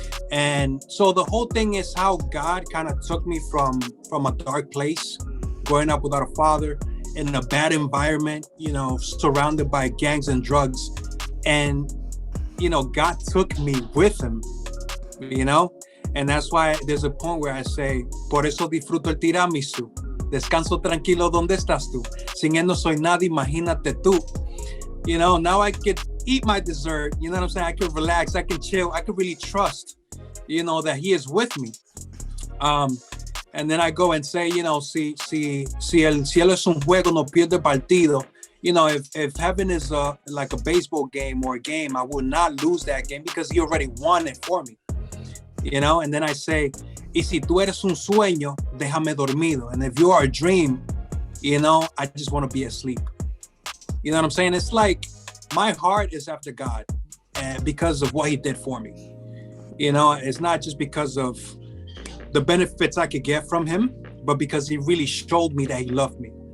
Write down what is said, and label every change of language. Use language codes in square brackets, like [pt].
[en] And so the whole thing is how God kind of took me from a dark place, growing up without a father, in a bad environment, surrounded by gangs and drugs. And, God took me with him, And that's why there's a point where I say, [es] por eso disfruto el tiramisu. Descanso tranquilo donde estás tú. Sin él no soy nada, imagínate tú. [en] Now I could eat my dessert. You know what I'm saying? I could relax. I can chill. I could really trust, that he is with me. And then I go and say, [es] si el cielo es un juego, no pierde partido. [en] If heaven is like a baseball game or a game, I will not lose that game because he already won it for me. And then I say, [es] y si tú eres un sueño, déjame dormido. [en] And if you are a dream, I just want to be asleep. You know what I'm saying? It's like my heart is after God because of what he did for me. It's not just because of the benefits I could get from him, but because he really showed me that he loved me.